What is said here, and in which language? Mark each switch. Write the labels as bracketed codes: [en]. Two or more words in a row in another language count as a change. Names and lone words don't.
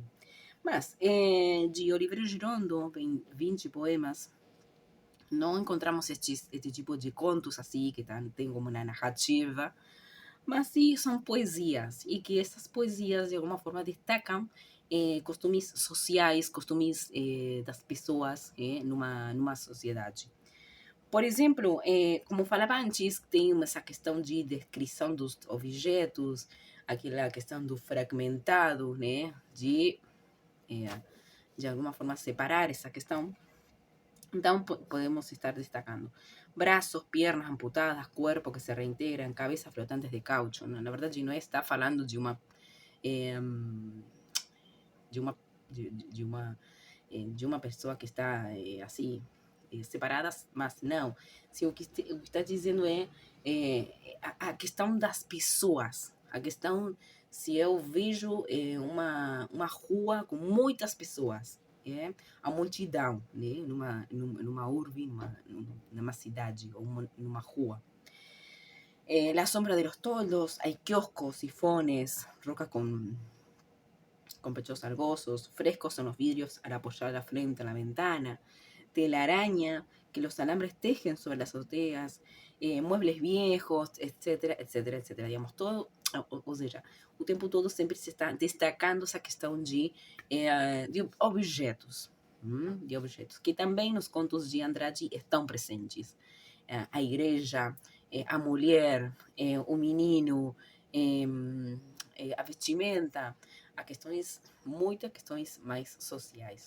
[pt] Mas, de Oliveira Girondo, 20 poemas, não encontramos este tipo de contos assim, que tem como uma narrativa, mas sim são poesias, e que essas poesias de alguma forma destacam costumes sociais, costumes das pessoas numa sociedade. Por exemplo, como falava antes, tem essa questão de descrição dos objetos, aquela questão do fragmentado, né? Eh, de alguma forma, separar essa questão. Então, podemos estar destacando [es] brazos, piernas amputadas, cuerpo que se reintegran, cabezas flotantes de caucho. ¿No? [pt] Na verdade, não está falando eh, de uma, de uma pessoa que está assim, separadas, mas não. Se o que está dizendo a questão das pessoas, a questão se eu vejo uma rua com muitas pessoas, a multidão, né, numa urbe, numa cidade ou numa rua. [es] La sombra de los toldos, hay kioscos, sifones, rocas con pechos algosos, frescos son los vidrios al apoyar la frente en la ventana, telaraña que los alambres tejen sobre las azoteas, muebles viejos, etcétera, etcétera, etcétera. [pt] Digamos, todo, ou seja, o tempo todo sempre se está destacando essa questão de objetos, de objetos, que também nos contos de Andrade estão presentes. A igreja, a mulher, o menino, a vestimenta, a questões, muitas questões mais sociais.